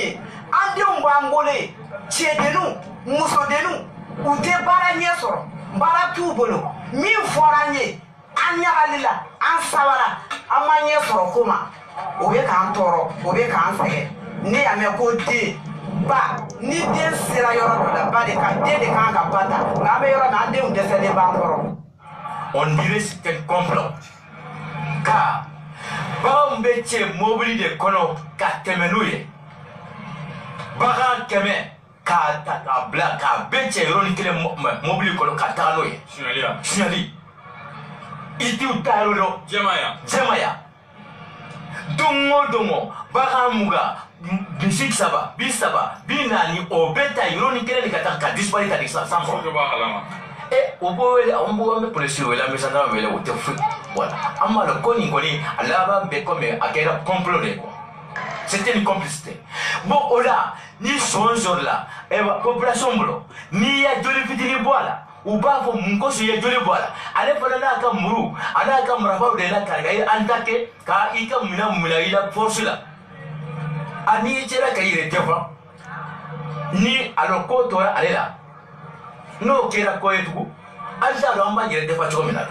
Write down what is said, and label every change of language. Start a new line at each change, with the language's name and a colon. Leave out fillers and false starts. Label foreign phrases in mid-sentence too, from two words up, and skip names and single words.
Bambara: ye an denw b'an bolo yen cɛdenninw musodenninw u tɛ baara ɲɛ sɔrɔ baara t'u bolo min fɔra an ye an ɲagalila an sabara an ma ɲɛ sɔrɔ ko ma o bɛ k'an tɔɔrɔ o bɛ k'an sɛgɛn ne y'a mɛn ko den ba ni den sera yɔrɔ dɔ la ba de kan den de kan ka ba ta nka an bɛ yɔrɔ min an denw dɛsɛlen b'an kɔrɔ.
French: On dirait c'était un complot car
Bambara: baganw bɛ cɛ mobili de kɔnɔ ka tɛmɛ n'u ye bagan kɛmɛ k'a ta k'a bila k'a bɛɛ cɛ yɔrɔnin kelen mobili kɔnɔ ka taga n'o ye suɲɛli i t'u ta yɔrɔ dɔn jɛmaya don o don o bagan mugan bisik saba bi saba bi naani o bɛ ta yɔrɔnin kelen de ka taa ka dispari ka di san kɔrɔ o b'o wele an bɛ polisi wele an bɛ sanfɛ wele o tɛ foyi wala an b'a dɔn ko nin kɔni a laban bɛ komi a kɛra complot
French: de quoi c'était une complicité
Bambara: bon o la ni sɔn sɔrɔla population bolo n'i ye joli fitinin bɔ a la u b'a fɔ mun kosɔn i ye joli bɔ a la ale fana n'a ka muru a n'a ka marabaw de la kari ka ye an ta kɛ ka i ka minɛn minɛ i la force la a n'i sera ka i yɛrɛ défend ni alors ko tora ale la n'o kɛra ko ye tugun an t'a dɔn an b'an yɛrɛ défend cogo min na.